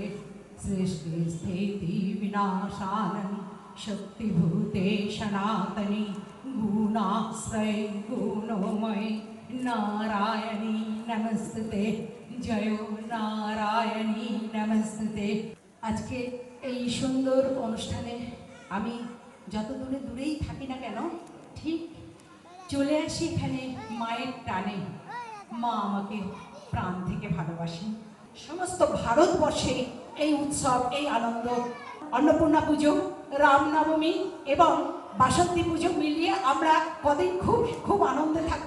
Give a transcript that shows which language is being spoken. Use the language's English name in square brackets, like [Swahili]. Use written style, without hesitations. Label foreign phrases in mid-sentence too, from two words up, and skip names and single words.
[Sanskrit] सृष्टि स्थिति विनाशानं शक्तिभूते सनातनी गुणाश्रय गुणमयी नारायणी नमस्ते। जय नारायणी नमस्ते। [Bangla] আজকে এই সুন্দর অনুষ্ঠানে আমি যত দূরে দূরেই থাকি না কেন, ঠিক চলে আসি এখানে মায়ের টানে। মা আমাকে প্রাণ থেকে ভালোবাসেন। সমস্ত ভারতবর্ষে এই উৎসব, এই আনন্দ, অন্নপূর্ণা পুজো, রামনবমী এবং বাসন্তী পুজো মিলিয়ে আমরা কদিন খুব খুব আনন্দে থাকবো।